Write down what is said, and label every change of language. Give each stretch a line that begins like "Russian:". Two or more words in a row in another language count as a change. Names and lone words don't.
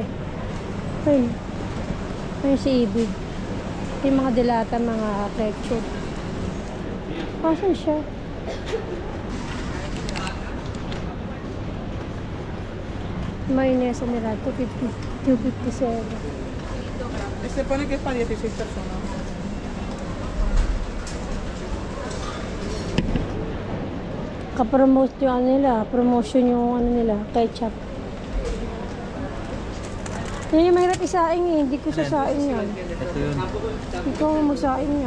Filipino: Ay, ay si Ibig. Yung mga dilata, mga ketchup. Asan siya? Mayonnaise nila, 250, 257.
Spanish: Se pone que es para 16 personas.
Filipino: Kapromote yung ano nila, promotion yung ano nila, ketchup. Yan yung mahirap isaing eh, hindi ko sasaing yan. Ito yun. Ikaw ang magsaing yan.